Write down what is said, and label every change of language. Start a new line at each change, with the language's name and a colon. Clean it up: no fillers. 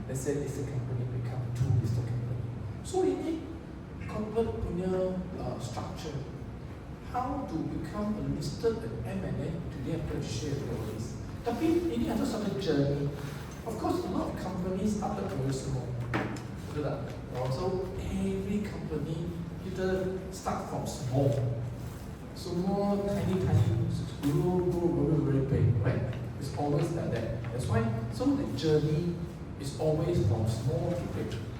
English: Let's say this company become 2 listed company.
Malay: So ini corporate punya structure.
English: How to become a listed M&A to
Malay: dia punya
English: shareholders.
Malay: Tapi ini ada satu journey.
English: Of course, a lot of companies started very small.
Malay: Betul tak?
English: So every company kita start from small. Semua tiny, grow very big, right? It's always like that. That's why. So the journey is always from small to big.